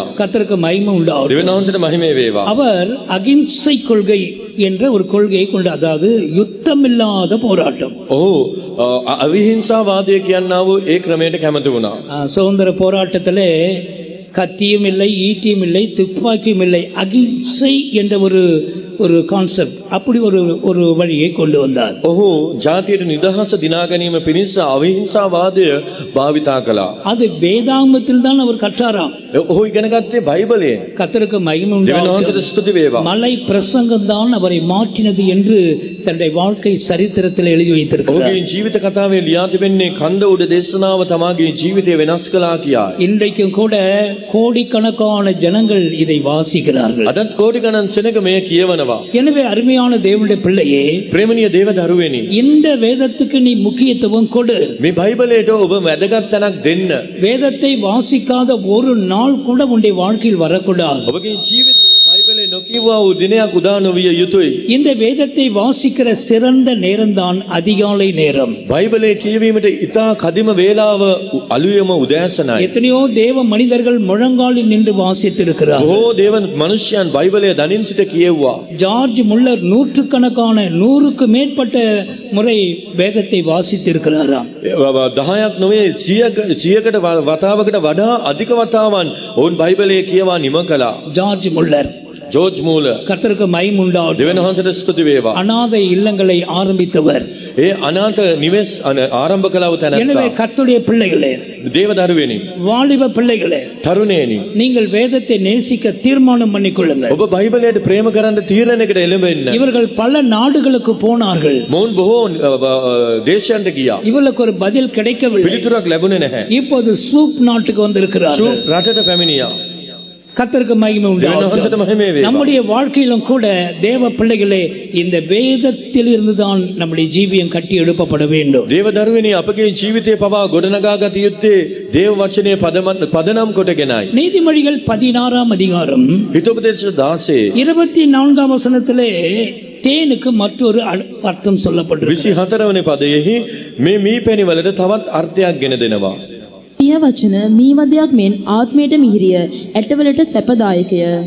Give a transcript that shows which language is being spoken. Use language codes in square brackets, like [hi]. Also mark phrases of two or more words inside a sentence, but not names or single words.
[ta] கர்த்தருக்கு மகிமை உண்டாகும். [si] දෙවියන් වහන්සේට මහිමේ වේවා. [ta] அவர் அகிம்சை கொள்கை என்ற ஒரு கொள்கையை கொண்டு, அதாவது யுத்தமில்லாத போராட்டம். [si] ඔහු අවිහිංසාවාදය කියන්නා වූ ඒ ක්‍රමයට කැමති වුණා. [ta] சுதந்திர போராட்டத்திலே கத்தியும் இல்லை, ஈட்டியும் இல்லை, துப்பாக்கியும் இல்லை, அகிம்சை என்ற ஒரு கான்செப்ட், அப்படி ஒரு வழியை கொண்டு வந்தார். [si] ඔහු ජාතියට නිදහස දිනා ගැනීම පිණිස අවිහිංසාවාදය භාවිතා කළා. [ta] அது வேதாகமத்தில் தான் அவர் கற்றாராம். [si] ඔහු ඉගෙන ගත්තේ බයිබලයෙන්. [ta] கர்த்தருக்கு மகிமை [si] දෙවියන් [ta] உண்டாகட்டும். [si] වහන්සේට ස්තුති වේවා. [ta] மலை பிரசங்கம் தான் அவரை மாற்றினது என்று தன்னுடைய வாழ்க்கை சரித்திரத்தில் எழுதி வைத்திருக்கிறார். [si] ඔහුගේ ජීවිත කතාවේ ලියා තිබෙන්නේ කන්ද උඩ දේශනාව තමාගේ ජීවිතය වෙනස් කළා කියා. [ta] இன்றைக்கும் கூட கோடிக்கணக்கான ஜனங்கள் இதை வாசிக்கிறார்கள். [si] අදත් කෝටි ගණන් සෙනග මෙය කියවනවා. [ta] எனவே அருமையான தேவனுடைய பிள்ளையே, [si] ප්‍රේමණීය දේව දරුවනි, [ta] இந்த வேதத்துக்கு நீ முக்கியத்துவம் கொடு. [si] මේ බයිබලයට ඔබ වැදගත් තැනක් දෙන්න. [ta] வேதத்தை வாசிக்காத ஒரு நாள் கூட உன்னுடைய வாழ்க்கையில் வரக்கூடாது. [si] ඔබගේ ජීවිතයේ බයිබලේ නොකියවා වූ දිනයක් උදා නොවිය යුතුයි. [ta] இந்த வேதத்தை வாசிக்கிற சிறந்த நேரம்தான் அதிகாலை நேரம். [si] බයිබලේ කියවීමට ඉතා කදිම වේලාව අලුයම උදෑසනයි. [ta] எத்தனையோ தேவ மனிதர்கள் முழங்காலில் நின்று வாசித்திருக்கிறார். [si] බොහෝ දේව මනුෂ්‍යයන් බයිබලය දනින් සිට කියවුවා. [ta] ஜார்ஜ் முல்லர் 100க்கு மேற்பட்ட முறை வேதத்தை வாசித்திருக்கிறாராம். [si] 10ක් නොවේ 100කට වතාවකට වඩා අධික වතාවන් ඔවුන් බයිබලය කියවා නිම කළා. [ta] ஜார்ஜ் முல்லர் [si] ජෝර්ජ් මූල [ta] கர்த்தருக்கு மகிமை உண்டாகட்டும். [si] දෙවියන් වහන්සේට ස්තුති වේවා. [ta] அனாதை இல்லங்களை ஆரம்பித்தவர். [si] ඒ අනාථ නිවෙස් ආරම්භ කළව [ta] எனவே [si] තැනත්තා. [ta] கர்த்தருடைய பிள்ளைகளே, [si] දේව දරුවෙනි, [ta] வாலிப பிள்ளைகளே, [si] තරුණේනි, [ta] நீங்கள் வேதத்தை நேசிக்க தீர்மானம் பண்ணிக்கொள்ளுங்கள். [si] ඔබ බයිබලයට ප්‍රේම කරන්න තීරණයකට එළඹෙන්න. [ta] இவர்கள் பல நாடுகளுக்கு போனார்கள். [si] මොවුන් බොහෝ දේශයන්ට ගියා. [ta] இவர்களுக்கு ஒரு பதில் கிடைக்கவில்லை. [si] පිළිතුරක් ලැබුණේ නැහැ. [ta] இப்போது சூப் நாட்டுக்கு வந்திருக்கிறார்கள். [si] රටට පැමිණියා. [ta] கர்த்தருக்கு மகிமை [si] දෙවියන් [ta] உண்டாகட்டும். [si] වහන්සේට මහිම වේවා. [ta] நம்முடைய வாழ்க்கையிலும் கூட தேவ பிள்ளைகளே, இந்த வேதத்தில் இருந்துதான் நம்முடைய ஜீவியம் கட்டி எழுப்பப்பட வேண்டும். [si] දේව දරුවෙනි, අපගේ ජීවිතේ පවා ගොඩනගා ගත යුත්තේ දේව වචනේ පදනම් කොටගෙනයි. [ta] நீதிமொழிகள் 16ஆம் அதிகாரம் [si] හිතෝපදේශ 16 [ta] 24ஆம் வசனத்திலே தேனுக்கு மற்றொரு அர்த்தம் சொல்லப்பட்டிருக்கு. [si] 24 වෙනි පදයෙහි මේ මීපැණි වලට තවත් අර්ථයක් ගෙන දෙනවා. පිය වචන මීවදයක් මෙන් ආත්මයට මිහිරිය, ඇටවලට සැපදායකය.